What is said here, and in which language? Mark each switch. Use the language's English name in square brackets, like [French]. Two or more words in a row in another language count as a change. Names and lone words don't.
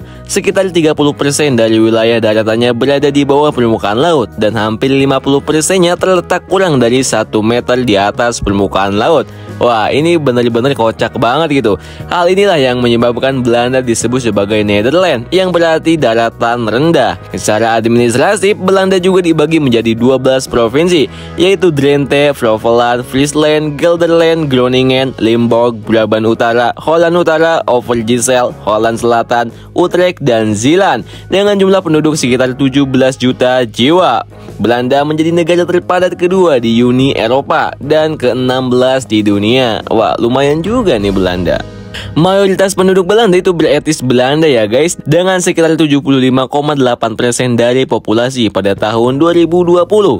[Indonesian] Sekitar 30% dari wilayah daratannya berada di bawah permukaan laut, dan hampir 50%-nya terletak kurang dari 1 meter di atas permukaan laut. Wah, ini benar-benar kocak banget gitu. Hal inilah yang menyebabkan Belanda disebut sebagai Nederland, yang berarti daratan rendah. Secara administratif, Belanda juga dibagi menjadi 12 provinsi, yaitu Drenthe, Flevoland, Friesland, Gelderland, Groningen, Limburg, Brabant Utara, Holland Utara, Overijssel, Holland Selatan, Utrecht, dan Zeeland, dengan jumlah penduduk sekitar 17 juta jiwa. Belanda menjadi negara terpadat kedua di Uni Eropa dan ke-16 di dunia. Wah, lumayan juga nih Belanda. Mayoritas penduduk Belanda itu beretnis Belanda ya guys, dengan sekitar 75,8% dari populasi pada tahun 2020.